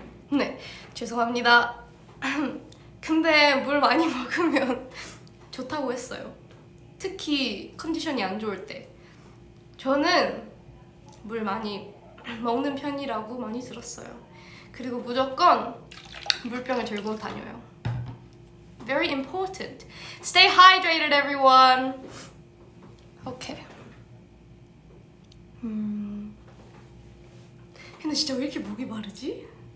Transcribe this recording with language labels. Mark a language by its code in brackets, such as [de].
[ko] 네, 죄송합니다. 근데 물 많이 먹으면 좋다고 했어요. 특히 컨디션이 안 좋을 때. 저는 물 많이 먹는 편이라고 많이 들었어요. 그리고 무조건 물병을 들고 다녀요. [en] Very important. Stay hydrated, everyone. Okay. [ko] 근데 진짜 왜 이렇게 목이 마르지?